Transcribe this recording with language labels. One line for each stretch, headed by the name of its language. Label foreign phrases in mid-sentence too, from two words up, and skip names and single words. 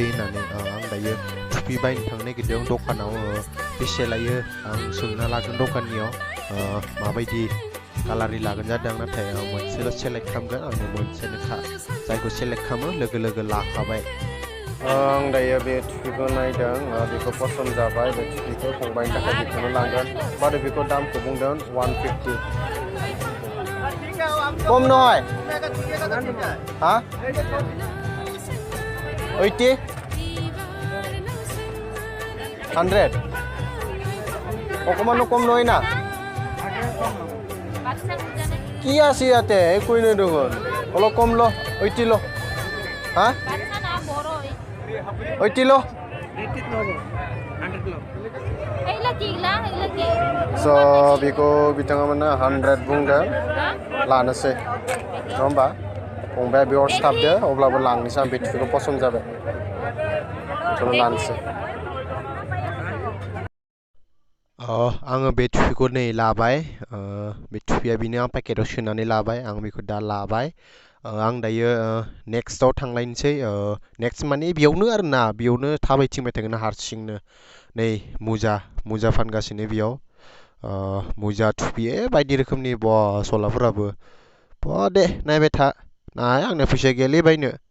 Bodo: होननानै आं दायो टुपि बायनो थांनो नागिरदों दखानाव बेसे लायो आं सोंना लागोन दखाननियाव माबायदि कालारनि लागोन जादों नाथाय मोनसेल' सेलेक्ट खालामगोन आंनो मोनसेनोखा जायखौ सेलेक्ट खालामो लोगो लोगो लाखाबाय आं दायो बे टुपिखौ नायदों बेखौ पसन्द जाबाय बे टुपिखौ फंबायनि थाखाय बेखौनो लांगोन माने बेखौ दामखौ बुंदों 150
Assamese: कम নহয় हा 80 100 অকমানো কম নহয় না কি আছে ইয়াতে একোই নাই দেখোন অলপ কম ল 80 ল হা
Bodo: 80 ল so बेखौ बिथांमोना 100 बुंदों लानोसै नङा होमबा फंबाया बेयाव सिथाबदो अब्लाबो लांनोसै आं बे टुपिखौ पसन्द जाबाय बेखौनो लानोसै आङो बे टुपिखौ नै लाबाय बे टुपिया बिनो आं पेकेटाव सोनानै लाबाय आं बेखौ दा लाबाय आं दायो नेक्स्टआव थांलायनोसै नेक्स्ट माने बेयावनो आरोना बेयावनो थाबायथिंबाय थागोन हारसिंनो नै मुजा फानगासिनो बेयाव मुजा टुपि बायदि रोखोमनि सलाफोराबो दे नायबाय था नाय आंनो फैसा गैयालै बायनो